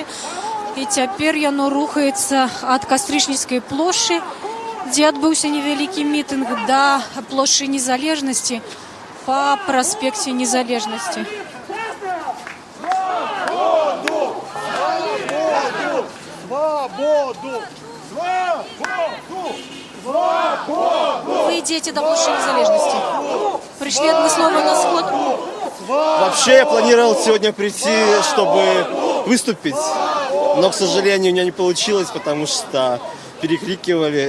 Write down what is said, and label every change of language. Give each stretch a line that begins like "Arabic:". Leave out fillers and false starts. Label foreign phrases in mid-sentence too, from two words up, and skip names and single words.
Belarusian: І цяпер яно рухаецца ад Кастрычніцкай плошчы, дзе адбыўся невялікі мітынг, да плошчы Незалежнасці па праспекце Незалежнасці.
Russian: Вы идете до площади Незалежности. Пришли отмыслово на сход. Вообще я планировал сегодня прийти, чтобы выступить, но, к сожалению, у меня не получилось, потому что перекрикивали.